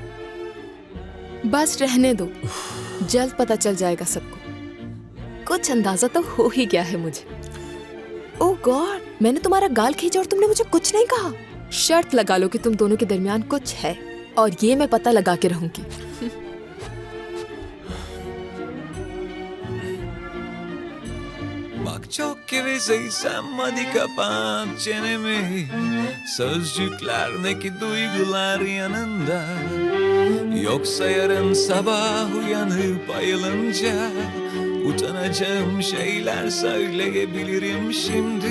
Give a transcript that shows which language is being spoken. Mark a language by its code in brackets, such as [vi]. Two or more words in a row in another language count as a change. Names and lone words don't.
[hi] बस रहने दो, जल्द पता चल जाएगा सबको। कुछ अंदाजा तो हो ही गया है मुझे। [en] Oh God, [hi] मैंने तुम्हारा गाल खींचा और तुमने मुझे कुछ नहीं कहा। शर्त लगा लो कि तुम दोनों के दरमियान कुछ है, और ये मैं पता लगा के रहूंगी। [tr] Bak çok gevezeysem hadi kapat çenemi. Sözcükler ne ki duygular yanında. Yoksa yarın sabah uyanıp ayılınca utanacağım şeyler söyleyebilirim şimdi.